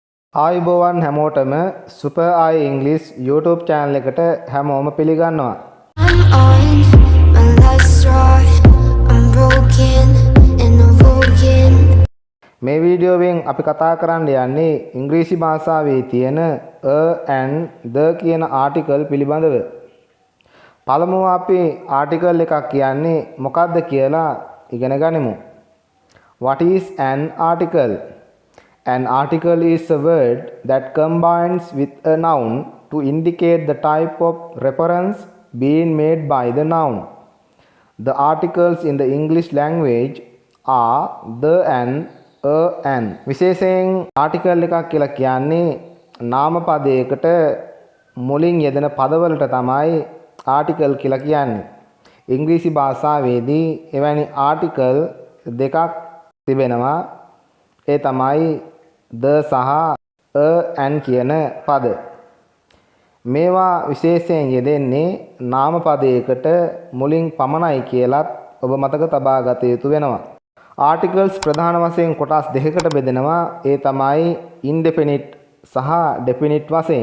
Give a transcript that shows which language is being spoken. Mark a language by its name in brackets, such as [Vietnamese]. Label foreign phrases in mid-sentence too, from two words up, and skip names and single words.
[Sinhala] ආයුබෝවන් හැමෝටම සුපර් ආයි ඉංග්‍රීසි YouTube channel එකට හැමෝම පිළිගන්නවා. [English] I'm on my last straw. I'm broken and awoken. [Sinhala] මේ වීඩියෝවෙන් අපි කතා කරන්න යන්නේ ඉංග්‍රීසි භාෂාවේ තියෙන [English] a and the [Sinhala] කියන ආටිකල් පිළිබඳව. පළමුව අපි ආටිකල් එකක් කියන්නේ මොකක්ද කියලා ඉගෙන ගනිමු. [English] What is an article? An article is a word that combines with a noun to indicate the type of reference being made by the noun. The articles in the English language are the and a and. [Sinhala] විශේෂයෙන් article එකක් කියලා කියන්නේ නාම පදයකට මුලින් යෙදෙන පදවලට තමයි article කියලා කියන්නේ. ඉංග්‍රීසි භාෂාවේදී එවැනි article දෙකක් තිබෙනවා. ඒ තමයි the සහ [English] a and [Sinhala] කියන පද. මේවා විශේෂයෙන් යෙදෙන්නේ නාම පදයකට මුලින් පමණයි කියලත් ඔබ මතක තබා ගත යුතු වෙනවා. ආටිකල්ස් ප්‍රධාන වශයෙන් කොටස් දෙකකට බෙදෙනවා. ඒ තමයි ඉන්ඩෙෆිනිට් සහ ඩෙෆිනිට් වශයෙන්.